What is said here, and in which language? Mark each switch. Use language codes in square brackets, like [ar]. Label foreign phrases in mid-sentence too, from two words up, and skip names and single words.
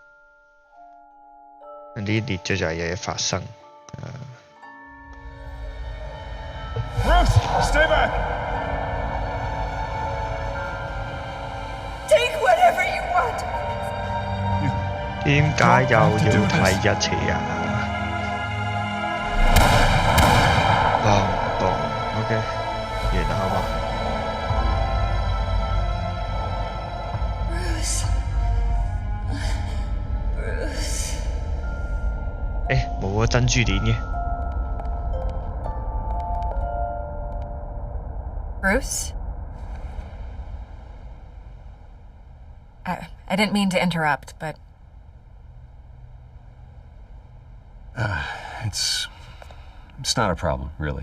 [yue] 呢啲列咗就係有嘢發生。 [en] Bruce, stay back! Take whatever you want. [yue] 點解又要睇一次啊？OK， 完啦，好嘛 Bruce. 冇個珍珠鏈嘅。 [en] Bruce? I didn't mean to interrupt, but... It's not a problem, really.